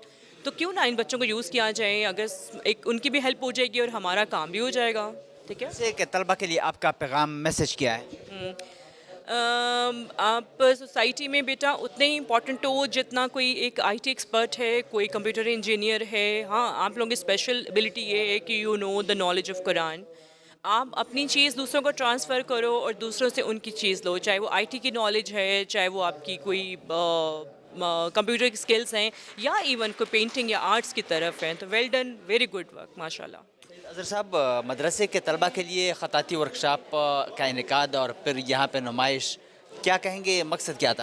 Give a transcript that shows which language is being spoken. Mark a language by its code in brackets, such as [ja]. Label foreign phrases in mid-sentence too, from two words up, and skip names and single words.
[ur] تو کیوں نہ ان بچوں کو یوز کیا جائے, اگر ایک ان کی بھی ہیلپ ہو جائے گی اور ہمارا کام بھی ہو جائے گا. ٹھیک ہے, جیسے کہ طلبہ کے لیے آپ کا پیغام, میسج کیا ہے؟ آپ سوسائٹی میں بیٹا اتنے ہی امپورٹنٹ ہو جتنا کوئی ایک [en] IT expert [ur] ہے, کوئی [en] computer engineer [ur] ہے. ہاں, آپ لوگوں کی [en] special ability [ur] یہ ہے کہ [en] you know the knowledge of Quran. [ur] آپ اپنی چیز دوسروں کو ٹرانسفر کرو اور دوسروں سے ان کی چیز لو, چاہے وہ آئی ٹی کی نالج ہے, چاہے وہ آپ کی کوئی کمپیوٹر کی اسکلس ہیں, یا ایون کوئی پینٹنگ یا آرٹس کی طرف ہیں. تو [en] well done, very good work, [ar] ماشاء اللہ. [ur] اظہر صاحب, مدرسے کے طلبہ کے لیے خطاطی ورکشاپ کا انعقاد اور پھر یہاں پہ نمائش, کیا کہیں گے, مقصد کیا تھا؟